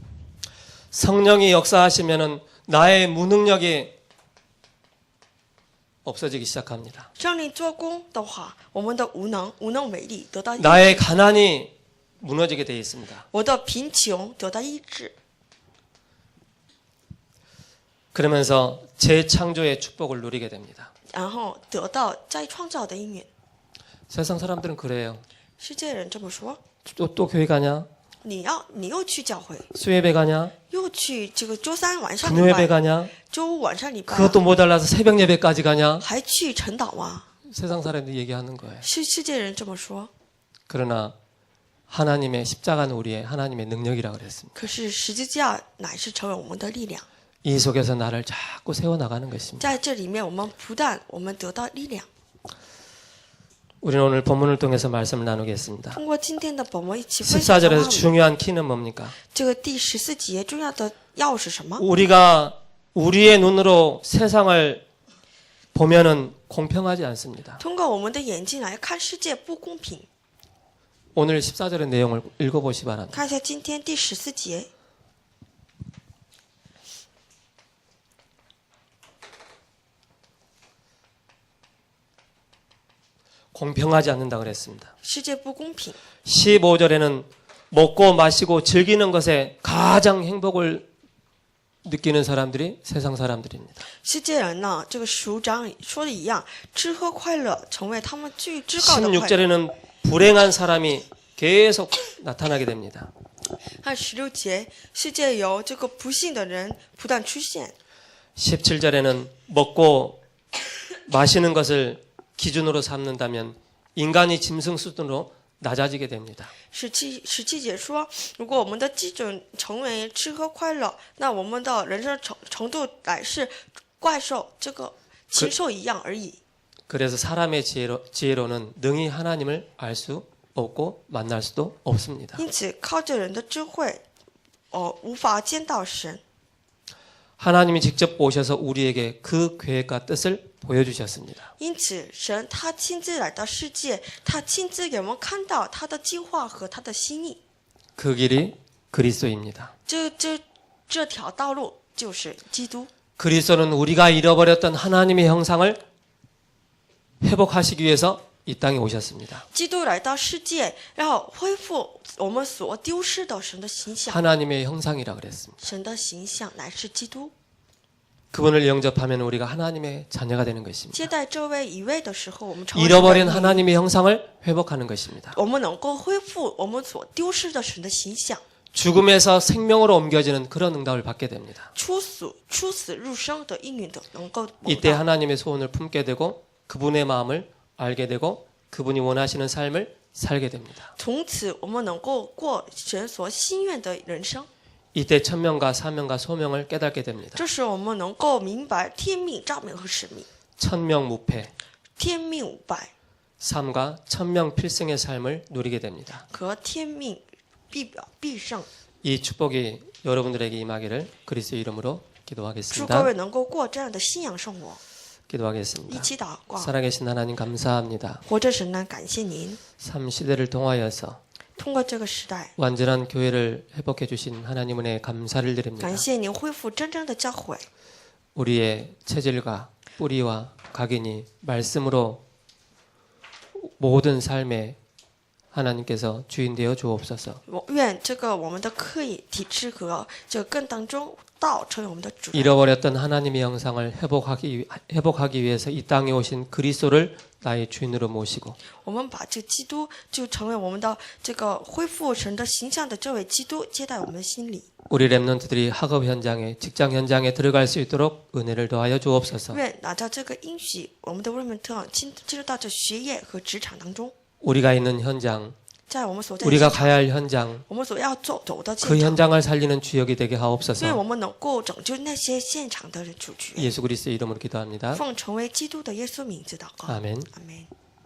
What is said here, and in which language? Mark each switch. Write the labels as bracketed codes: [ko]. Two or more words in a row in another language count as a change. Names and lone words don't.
[ko] 성령이 역사하시면은 나의 무능력이 없어지기 시작합니다. [zh] 圣灵做工的话，我们的无能为力得到医治， [ko] 나의 가난이 무너지게 되어 있습니다. [zh] 我的贫穷得到医治， [ko] 그러면서 재창조의 축복을 누리게 됩니다. [zh] 然后得到再创造的应允。 [ko] 세상 사람들은 그래요. [zh] 世界人这么说， [ko] 또 교회 가냐? [zh] 你又去教会， [ko] 수예배 가냐? [zh] 又去这个周三晚上礼 [ko] 금요예배 [zh] 拜， [ko] 가냐? [zh] 周五晚上礼拜， [ko] 그것도 모자라서 새벽 예배까지 가냐? [zh] 还去晨祷吗？ [ko] 세상 사람들이 얘기하는 거예요. [zh] 世界人这么说， [ko] 그러나 하나님의 십자가는 우리의 하나님의 능력이라 그랬습니다. [zh] 可是十字架乃是成为我们的力量， [ko] 이 속에서 나를 자꾸 세워 나가는 것입니다. [zh] 在这里面我们不但我们得到力量。 [ko] 우리는 오늘 본문을 통해서 말씀을 나누겠습니다. [zh] 通过今天的本文一起分享的 [ko] 14절에서 [zh] 话语， [ko] 중요한 키는 뭡니까? [zh] 这个第14节重要的要是什么？ [ko] 우리가 우리의 눈으로 세상을 보면은 공평하지 않습니다. [zh] 通过我们的眼睛来看世界不公平。 [ko] 오늘 14절의 내용을 읽어보시 바랍니다. [zh] 看一下今天第14节， [ko] 공평하지 않는다 그랬습니다. [zh] 世界不公平。 [ko] 15절에는 먹고 마시고 즐기는 것에 가장 행복을 느끼는 사람들이 세상 사람들입니다. [zh] 世界人呢，这个署长说的一样，吃喝快乐成为他们最至高的快乐。 [ko] 16절에는 불행한 사람이 계속 나타나게 됩니다. [zh] 看16节，世界有这个不幸的人不断出现。 [ko] 17절에는 먹고 마시는 것을 기준으로 삼는다면 인간이 짐승 수준으로 낮아지게 됩니다. [zh] 17 节说，如果我们的基准成为吃喝快乐，那我们的人生程度乃是怪兽这个禽兽一样而已。 [ko] 그래서 사람의 지혜로는 능히 하나님을 알 수 없고 만날 수도 없습니다. [zh] 因此，靠着人的智慧，无法见到神。 [ko] 하나님이 직접 오셔서 우리에게 그 계획과 뜻을 보여주셨습니다. [zh] 因此，神他亲自来到世界，他亲自给我们看到他的计划和他的心意。 [ko] 그 길이 그리스도입니다. [zh] 这条道路就是基督。 [ko] 그리스도는 우리가 잃어버렸던 하나님의 형상을 회복하시기 위해서 이 땅에 오셨습니다. [zh] 基督来到世界，然后恢复我们所丢失的神的形象。 [ko] 하나님의 형상이라 그랬습니다. [zh] 神的形象乃是基督。 [ko] 그분을 영접하면 우리가 하나님의 자녀가 되는 것입니다. [zh] 接待这位一位的时候，我们成为 [ko] 잃어버린 [zh] 神的儿女 [ko] 하나님의 형상을 회복하는 것입니다. [zh] 我们能够恢复我们所丢失的神的形象， [ko] 죽음에서 생명으로 옮겨지는 그런 응답을 받게 됩니다. [zh] 出死入生的应允的能够蒙 [ko] 이때 [zh] 到。 [ko] 하나님의 소원을 품게 되고 그분의 마음을 알게 되고 그분이 원하시는 삶을 살게 됩니다. [zh] 从此，我们能够过神所心愿的人生。 [ko] 이때 천명과 사명과 소명을 깨닫게 됩니다. [zh] 这时，我们能够明白天命、召命和使命。 [ko] 천명무패 [zh] 天命五百 [ko] 삶과 천명필승의 삶을 누리게 됩니다. [zh] 和天命必胜。 [ko] 이 축복이 여러분들에게 임하기를 그리스도의 이름으로 [zh] 祝各 [ko] 기도하겠습니다. [zh] 位能够过这样的信仰生活。一 [ko] 기도하겠습니다. [zh] 起祷告， [ko] 살아계신 하나님 감사합니다. [zh] 活着神呢，感谢您， [ko] 삶 시대를 통하여서 [zh] 通过这个时代， [ko] 완전한 교회를 회복해 주신 하나님 은혜에 감사를 드립니다. [zh] 感谢您恢复真正的教会。 [ko] 우리의 체질과 뿌리와 각인이 말씀으로 모든 삶에 하나님께서 주인 되어 주옵소서. [zh] 我愿这个我们的刻意体制和这个更当中道成为我们的主人。 [ko] 잃어버렸던 하나님의 형상을 회복하기 위해서 이 땅에 오신 그리스도를 나의 주인으로 모시고 [zh] 我们把这基督就成为我们的这个恢复神的形象的这位基督接待我们的心里。 [ko] 우리 랩런트들이 학업 현장에 직장 현장에 들어갈 수 있도록 은혜를 더하여 주옵소서. [zh] 愿拿着这个应许，我们的瑞门特进入到这学业和职场当中， [ko] 우리가 있는 현장, [zh] 在我们所在的 [ko] 우리가 [zh] 现场 [ko] 가야 할 현장, [zh] 我们所要走的 [ko] 그 [zh] 现场， [ko] 현장을 살리는 주역이 되게 [zh] 愿 [ko] 하옵소서. [zh] 我们能够拯救那些现场的主角。 [ko] 예수 그리스도의 이름으로 기도합니다. [zh] 奉成为基督的耶稣名字祷告， [ko] 아멘. [zh] 阿门。